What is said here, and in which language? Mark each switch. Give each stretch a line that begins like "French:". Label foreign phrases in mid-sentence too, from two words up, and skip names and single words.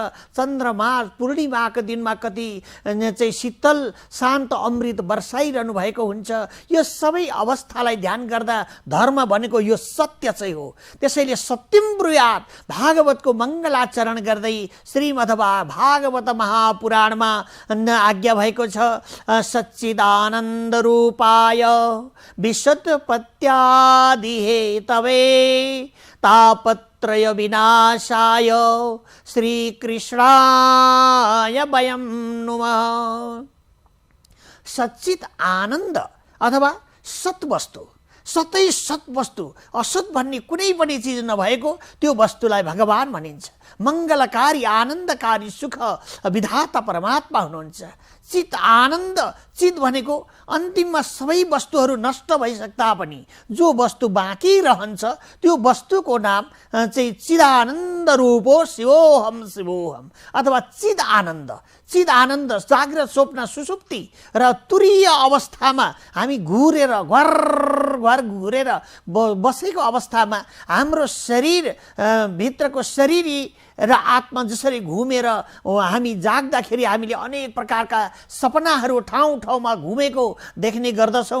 Nepali: चन्द्रमा पूर्णिमाको दिनमा कति चाहिँ शीतल शान्त अमृत वर्षाइरहनु भएको हुन्छ। यो सबै अवस्थालाई ध्यान गर्दा धर्म भनेको यो सत्य चाहिँ हो। त्यसैले
Sanskrit: सत्यम ब्रुयात
Nepali: भागवतको मङ्गलाचरण गर्दै श्रीमद् भागवत महापुराणमा आज्ञा भएको छ
Sanskrit: सच्चिदानन्द रूपाय विशुद्धपत्यादि हेतवे तापत्रय विनाशाय श्रीकृष्णाय वयं नुमः।
Nepali: सच्चित आनन्द अथवा सत्वस्तु, सतै सत वस्तु, असत भन्ने कुनै पनि चिज नभएको त्यो वस्तुलाई भगवान भनिन्छ। मङ्गलकारी आनन्दकारी सुख विधाता परमात्मा हुनुहुन्छ। चित आनन्द, चित भनेको अन्तिममा सबै वस्तुहरू नष्ट भइसक्दा पनि जो वस्तु बाँकी रहन्छ त्यो वस्तुको नाम चाहिँ
Sanskrit: चिदानन्द रूपो शिवोहम शिवोहम
Nepali: अथवा चिद आनन्द। चिद आनन्द जाग्रत स्वप्न सुसुप्ति र तुरीय अवस्थामा हामी घुरेर घर घुरेर बसेको अवस्थामा हाम्रो शरीर भित्रको शरीर र आत्मा जसरी घुमेर हामी जाग्दाखेरि हामीले अनेक प्रकारका सपनाहरू ठाउँ ठाउँमा घुमेको देख्ने गर्दछौँ।